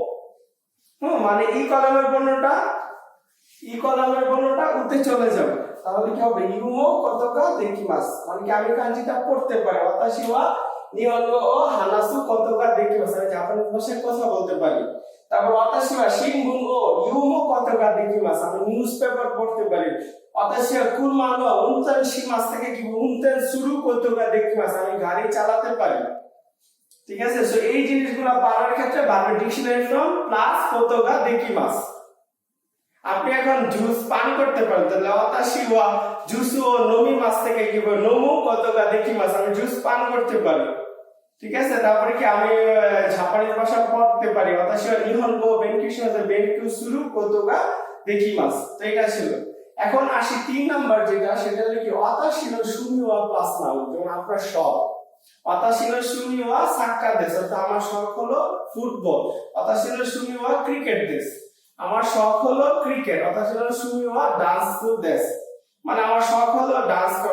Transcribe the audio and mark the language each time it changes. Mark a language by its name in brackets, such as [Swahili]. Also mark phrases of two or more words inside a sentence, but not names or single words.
[Bangla] মানে ই কলামের বর্ণটা উতে চলে যাবে, তাহলে কি হবে, [Japanese] よむことができます, [Bangla] মানে কি আমি কাঞ্জিটা পড়তে পারি, [Japanese] わたしは日本語を話すことができます, [Bangla] আমি জাপানিজ ভাষায় কথা বলতে পারি। [Japanese] তারপর わたしは新聞を読むことができます, [Bangla] আমি নিউজ পেপার পড়তে পারি। [Japanese] わたしは車の運転します [Bangla] থেকে কি [Japanese] 運転することができます, [Bangla] আমি গাড়ি চালাতে পারি। ঠিক আছে, সো এই জিনিসগুলো পারার ক্ষেত্রে ভার্বের [English] dictionary form plus [Japanese] ことができます. [Bangla] আপনি এখন জুস পান করতে পারেন, তাহলে [Japanese] わたしはジュースを飲みます [Bangla] থেকে কি হবে [Japanese] 飲むことができます, [Bangla] আমি জুস পান করতে পারি। ঠিক আছে, তারপরে কি আমি জাপানিজ ভাষা পড়তে পারি, [Japanese] わたしは日本語を勉強することができます. [Bangla] তো এটা ছিল। এখন আসি 3 নাম্বার যেটা, সেটা হলো কি [Japanese] わたしの趣味は [English] plus noun, [Bangla] যেমন আপনার শখ। [Japanese] わたしの趣味はサッカーです, [Bangla] অর্থাৎ আমার শখ হলো ফুটবল। [Japanese] わたしの趣味はクリケットです, [Bangla] আমার শখ হলো ক্রিকেট। [Japanese] わたしの趣味はダンスです, [Bangla] মানে আমার শখ হলো ডান্স করা।